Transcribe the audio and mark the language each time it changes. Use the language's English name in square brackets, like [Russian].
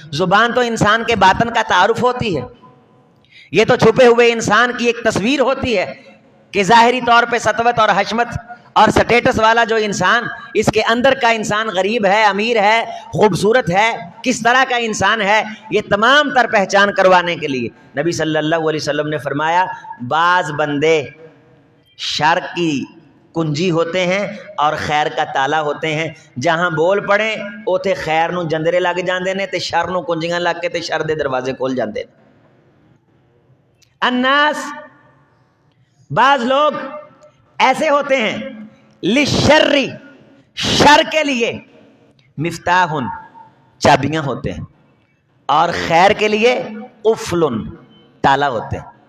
[Urdu] زبان تو انسان کے باطن کا تعارف ہوتی ہے، یہ تو چھپے ہوئے انسان کی ایک تصویر ہوتی ہے کہ ظاہری طور پہ سطوت اور حشمت اور سٹیٹس والا جو انسان، اس کے اندر کا انسان غریب ہے، امیر ہے، خوبصورت ہے، کس طرح کا انسان ہے، یہ تمام تر پہچان کروانے کے لیے نبی صلی اللہ علیہ وسلم نے فرمایا بعض بندے شر کی کنجی ہوتے ہیں اور خیر کا تالا ہوتے ہیں. [Punjabi] جہاں بول پڑیں اوتھے خیر نو جندرے لگ جاندے نے تے شر نو کنجیاں لگ کے تے شر دے دروازے کھول جاندے نے. [Urdu] الناس، بعض لوگ ایسے ہوتے ہیں، للشر، شر کے لیے، مفتاح، چابیاں ہوتے ہیں، اور خیر کے لیے قفل، تالا ہوتے ہیں.